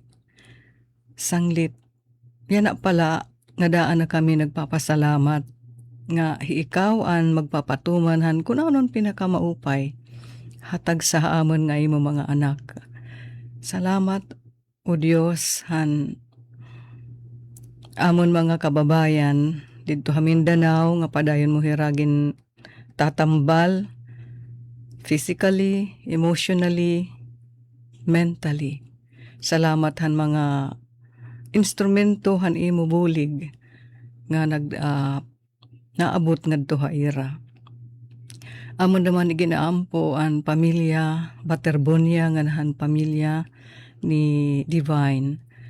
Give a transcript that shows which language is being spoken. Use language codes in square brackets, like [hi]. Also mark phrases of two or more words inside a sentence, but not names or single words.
[war] Sanglit, yan na pala nga daan na kami nagpapasalamat nga ikaw ang magpapatumanhan kung anon pinakamaupay hatag sa amon nga imo mga anak. Salamat o Dios han amon mga kababayan didto ha Mindanao nga padayon mo hiragin tatambal [en] physically, emotionally, mentally. [war] Salamat han mga instrumento han imo bulig nga naabot ngadto ha ira. Amon naman iginaampo ang pamilya Baterbonia nga nahan pamilya ni Divine.